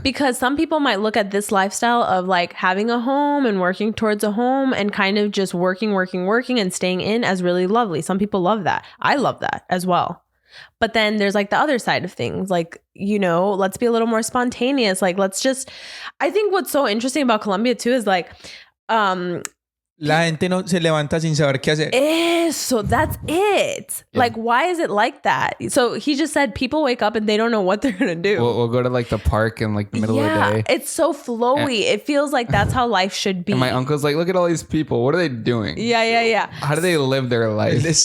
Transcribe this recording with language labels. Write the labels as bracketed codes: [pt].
[en] Because some people might look at this lifestyle of like having a home and working towards a home and kind of just working and staying in as really lovely. Some people love that. I love that as well. But then there's like the other side of things, like, let's be a little more spontaneous. Like, I think what's so interesting about Colombia too is like, [es] la gente no se levanta sin saber qué hacer. [en] So that's it. Yeah. Like, why is it like that? So he just said people wake up and they don't know what they're going to do. We'll go to like the park in like the middle of the day. It's so flowy. It feels like that's how life should be. And my uncle's like, look at all these people. What are they doing? Yeah. How do they live their life?